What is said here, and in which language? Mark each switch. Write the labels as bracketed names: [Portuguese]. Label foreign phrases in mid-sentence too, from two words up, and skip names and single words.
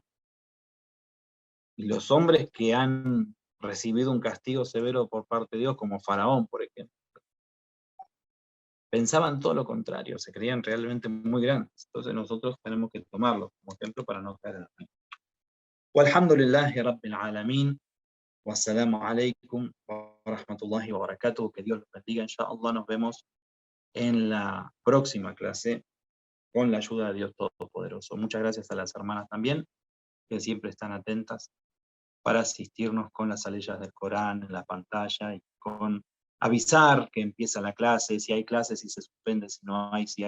[Spanish] Y los hombres que han recibido un castigo severo por parte de Dios, como Faraón, por ejemplo, pensaban todo lo contrario, se creían realmente muy grandes. Entonces nosotros tenemos que tomarlo como ejemplo para no caer en el mismo. [Arabic] والحمد لله رب العالمين والسلام عليكم ورحمة الله وبركاته, [Spanish] que Dios los bendiga, inshallah, nos vemos en la próxima clase con la ayuda de Dios Todopoderoso. Muchas gracias a las hermanas también, que siempre están atentas para asistirnos con las aleyas del Corán en la pantalla y con avisar que empieza la clase, si hay clases, si se suspende, si no hay, si hay.